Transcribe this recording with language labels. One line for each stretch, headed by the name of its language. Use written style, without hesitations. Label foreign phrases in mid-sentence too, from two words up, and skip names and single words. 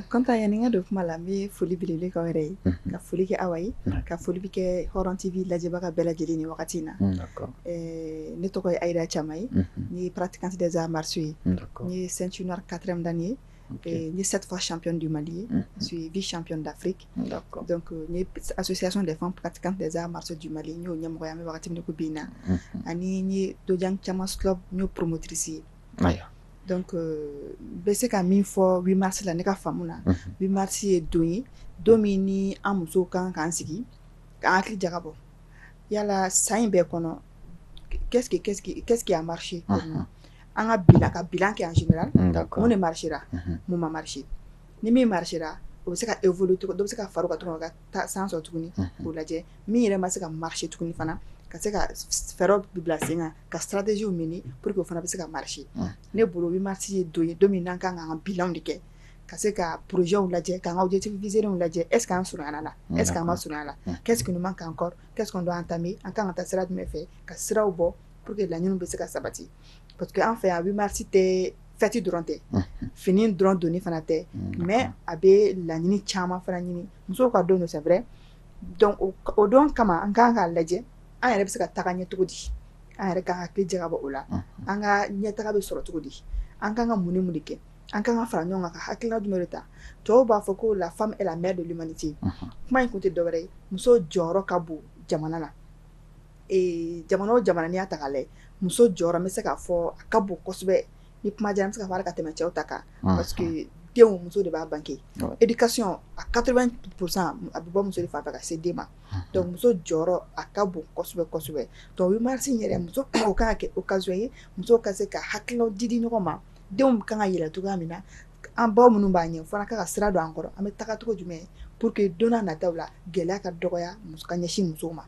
Bambara: Kɔnta yani n ka don kuma la n bɛ foli belebele k'aw yɛrɛ ye ka foli kɛ Awa ye ka foli bɛ kɛ Hɔrɔn TV lajɛbaga bɛɛ lajɛlen ni wagati in na ne tɔgɔ ye Ayida Chama ye n ye
French: pratiquante des arts martiaux
Bambara: ye n ye
French: ceinture noire
Bambara: 4e dan ye n ye
French: 7 fois championne du Mali
Bambara: ye
French: je suis vice championne d'Afrique donc
Bambara: n ye
French: association des femmes pratiquantes des arts martiaux du Mali
Bambara: n y'o ɲɛmɔgɔya n bɛ wagati min na ko bi in na ani n ye Dojang Chamas Club n y'o promotrice ye donc bɛ se ka min fɔ 8 mars la ne ka faamu na 8 mars ye don ye don min ni an musow kan k'an sigi k'an hakili jagabɔ yala san in bɛɛ kɔnɔ
French: qu'est-ce qui a marché pour nous
Bambara: an ka bilan kɛ
French: en général
Bambara: mun de marchera mun ma marché ni min marchera o bɛ se ka évoluer dɔ bɛ se ka fara o kan tuguni ka taa san sɔrɔ tuguni k'o lajɛ min yɛrɛ ma se ka marché tuguni fana ka se ka fɛɛrɛw bila sen kan ka stratégies ɲini
French: pour que
Bambara: o fana bɛ se ka marché ne bolo 8 mars ye don ye don min n'an kan k'an ka bilanw de kɛ ka se ka projets lajɛ k'an ka
French: objectifs visés
Bambara: lajɛ
French: est-ce que
Bambara: an surunyana la
French: est-ce que
Bambara: an ma surunya la
French: qu'est-ce qui nous manque encore qu'est-ce qu'on doit entamer
Bambara: an kan ka taa sira jumɛn fɛ ka siraw bɔ
French: pour que
Bambara: laɲiniw bɛ se ka sabati
French: parce que
Bambara: an fɛ yan 8 mars tɛ fɛti dɔrɔn tɛ fini dɔrɔn donni fana tɛ mais a bɛ laɲini caman fana ɲini musow ka don don
French: c'est vrai donc
Bambara: o don kama an kan k'a lajɛ an yɛrɛ bɛ se ka taga ɲɛ cogo di an yɛrɛ ka hakili jagabɔ o la an ka ɲɛtaga bɛ sɔrɔ cogo di an kan ka mun ni mun de kɛ an kan ka fara ɲɔgɔn kan ka hakilina jumɛn de ta tubabuw b'a fɔ ko
French: la femme est la mère de l'humanité
Bambara: kuma in kun tɛ dɔwɛrɛ ye muso jɔyɔrɔ ka bon jamana la jamana o jamana n'i y'a ta k'a lajɛ muso jɔyɔrɔ n bɛ se k'a fɔ a ka bon kosɛbɛ ni kuma diyara n bɛ se ka fɔ ka tɛmɛ cɛw ta kan
French: parce que
Bambara: denw muso de b'a bange éducation a 80% a bɛ bɔ muso de fan fɛ ka se den ma donc muso jɔyɔrɔ a ka bon kosɛbɛ kosɛbɛ donc 8 mars in yɛrɛ muso o kan ka kɛ occasion ye musow ka se ka hakilinaw di ɲɔgɔn ma denw kan ka yɛlɛ cogoya min na an baw minnu b'a ɲɛ fana kan ka sira don an kɔrɔ an bɛ taga cogo jumɛn
French: pour que
Bambara: don n'a nataw la gɛlɛya ka dɔgɔya ka ɲɛsin musow ma.